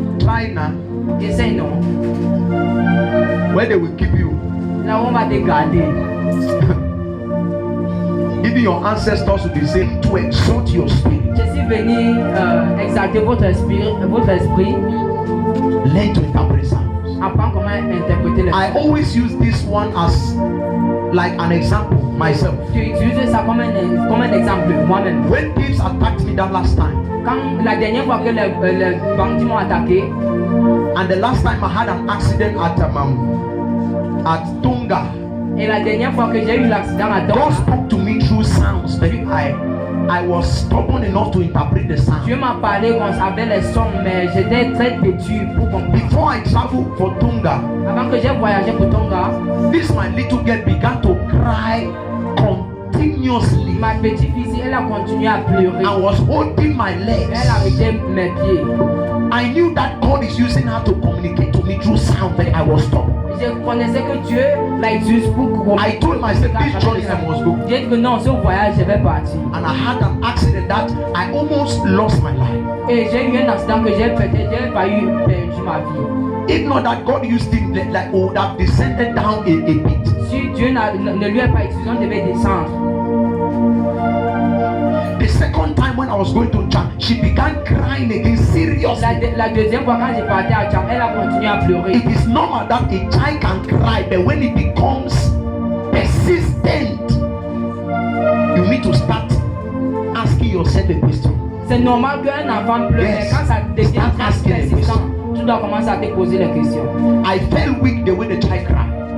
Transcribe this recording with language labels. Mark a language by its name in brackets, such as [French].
[English] Try now. [French] Essaye non. [English] Where they will keep you. [French] Là on va te garder. [English] Even your ancestors will be saying to exalt your spirit. [French] Je suis venu exalter votre esprit. [English] Learn to interpret sounds. [French] Apprendre comment interpréter les [English] I always use this one as like an example. myself. [French] Tu utilises ça comme un exemple, moi-même. [English] When thieves attacked me that last time, [French] Quand la dernière fois que les bandits m'ont attaqué, [English] and the last time I had an accident at Tunga, [French] et la dernière fois que j'ai eu l'accident à [English] God [French] Tonga, [English] spoke to me through sounds, but I was stubborn enough to interpret the sound. [French] Dieu m'a parlé avec les sons, mais j'étais très têtu pour comprendre. [English] Before I traveled for Tunga, [French] Avant que j'ai voyagé pour Tonga, [English] this my little girl began to cry continuously [French] ma petite fille, elle a continué à pleurer. [English] and was holding my legs. [French] Elle arrêtait mes pieds. [English] I knew that God is using her to communicate to me through sound, but I was stubborn. [French] Je connaissais que Dieu l'a utilisé pour [English] I told myself this journey I must go. [French] J'ai dit que non, ce voyage, je vais partir. [English] And I had an accident that I almost lost my life. [French] Et j'ai eu un accident que j'ai peut-être failli perdre ma vie. [English] If not that God used him, like would have descended down a bit. [French] Si Dieu ne lui a pas utilisé, on devait descendre. [English] The second time when I was going to church, she began crying again seriously. [French] La deuxième fois quand j'ai parti à Tcham, elle a continué à pleurer. [English] It is normal that a child can cry, but when it becomes persistent, you need to start asking yourself a question. [French] C'est normal qu'un enfant pleure, mais quand ça devient très persistant, tu dois commencer à te poser les questions. [English] I felt weak the way the child cried.